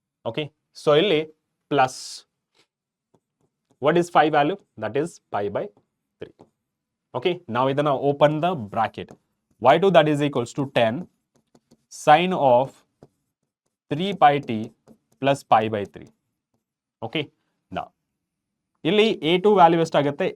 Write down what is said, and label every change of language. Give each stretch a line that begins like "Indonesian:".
English: okay, so
Kannada: ಇಲ್ಲಿ
English: Plus what is phi value? That is pi by 3. Okay, now
Kannada: ಇದನ್ನ
English: open the bracket. y2 that is equals to 10 sine of 3 pi t plus pi by 3. Okay, now
Kannada: ಇಲ್ಲಿ a2 value ಎಷ್ಟಾಗುತ್ತೆ?